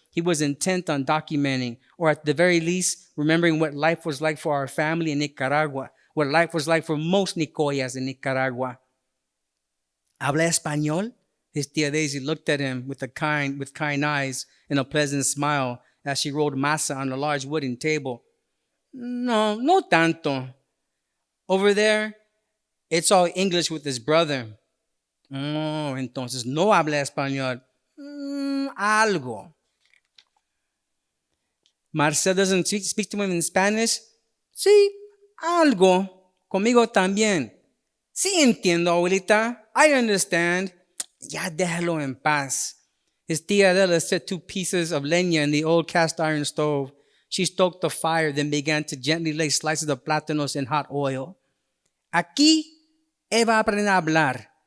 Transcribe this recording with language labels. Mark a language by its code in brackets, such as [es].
[en] He was intent on documenting, or at the very least, remembering what life was like for our family in Nicaragua, what life was like for most Nicoyas in Nicaragua. [es] ¿Habla español? [en] His tia Daisy looked at him with kind eyes and a pleasant smile as she rolled masa on a large wooden table. [es] No tanto. [en] Over there, it's all English with his brother. [es] Oh, entonces no habla español. Algo. [en] Marcel doesn't speak to him in Spanish. [es] Sí, algo. Conmigo también. Sí entiendo, abuelita. [en] I understand. [es] Ya déjalo en paz. [en] His tia Adela set 2 pieces of leña in the old cast iron stove. She stoked the fire, then began to gently lay slices of plátanos in hot oil. [es] Aquí Eva aprende a hablar.